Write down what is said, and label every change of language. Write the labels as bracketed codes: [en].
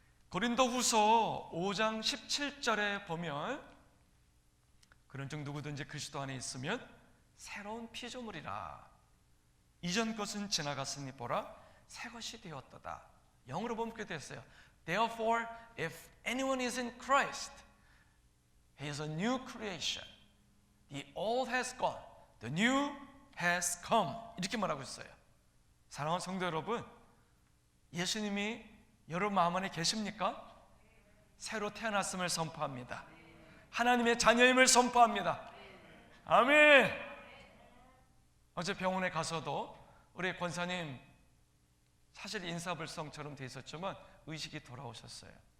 [ko] 고린도후서 5장 17절에 보면, 그런즉 누구든지 그리스도 안에 있으면 새로운 피조물이라. 이전 것은 지나갔으니 보라, 새 것이 되었도다. 영어로 보면 그렇게 됐어요. [en] Therefore, if anyone is in Christ, he is a new creation. The old has gone, the new has come. [ko] 이렇게 말하고 있어요. 사랑하는 성도 여러분, 예수님이 여러분 마음 안에 계십니까? 새로 태어났음을 선포합니다. 하나님의 자녀임을 선포합니다. 아멘. 어제 병원에 가서도 우리 권사님 사실 인사불성처럼 돼 있었지만 의식이 돌아오셨어요.